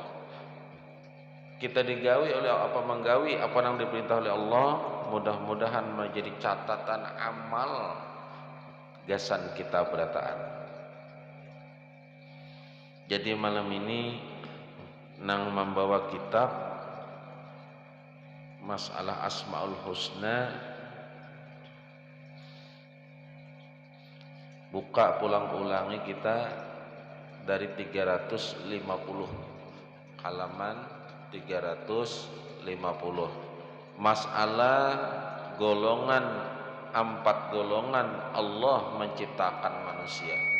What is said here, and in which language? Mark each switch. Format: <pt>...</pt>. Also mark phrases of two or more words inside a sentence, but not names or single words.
<bjn>Kita digawi oleh apa, menggawi apa yang diperintah oleh Allah, mudah-mudahan menjadi catatan amal gasan kita berataan. Jadi malam ini nang membawa kitab masalah Asmaul Husna, buka pulang ulangi kita dari 350 halaman 350 masalah golongan, 4 golongan Allah menciptakan manusia.</bjn>